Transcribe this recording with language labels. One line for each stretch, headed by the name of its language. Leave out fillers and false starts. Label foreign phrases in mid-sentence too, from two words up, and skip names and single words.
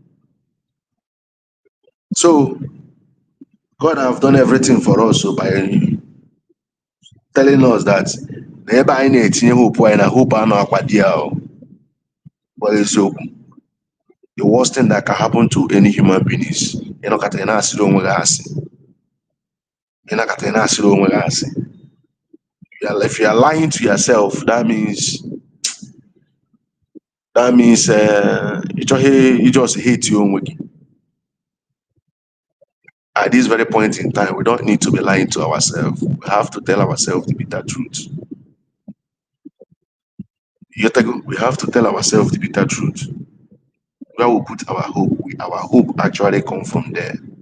English: So, God have done everything for us so by telling us that never I need hope and I hope I know but it's so the worst thing that can happen to any human being is
Igbo: ịnọkọta ị na-asịrị onwe gị asị ịnọkọta ị na-asịrị onwe gị asị.
English: If you are lying to yourself, that means you just hate your
Igbo: onwe gị.
English: At this very point in time, we don't need to be lying to ourselves. We have to tell ourselves the bitter truth. We have to tell ourselves the bitter truth. Where we put our hope, our hope actually come from there.